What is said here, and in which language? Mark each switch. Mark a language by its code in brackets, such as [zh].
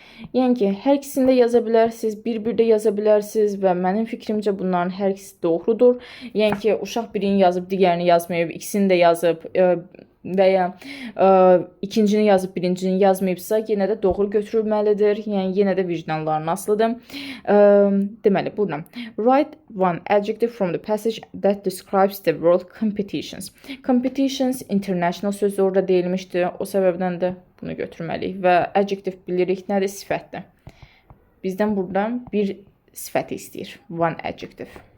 [az] Yəni ki, hər ikisini də yaza bilərsiniz, bir-bir də yaza bilərsiniz və mənim fikrimcə bunların hər ikisi doğrudur. Yəni ki, uşaq birini yazıb, digərini yazmayıb, ikisini də yazıb və ya ikincini yazıb, birincini yazmayıbsa, yenə də doğru götürülməlidir. Yəni, yenə də vicdanların asılıdır. Deməli, buradan. [en] Write one adjective from the passage that describes the world competitions. [az] Competitions, international sözü orada deyilmişdi. O səbəbdən də bunu götürməliyik. Və adjective bilirik, nədir? Sifətdir. Bizdən buradan bir sifəti istəyir. [en] One adjective.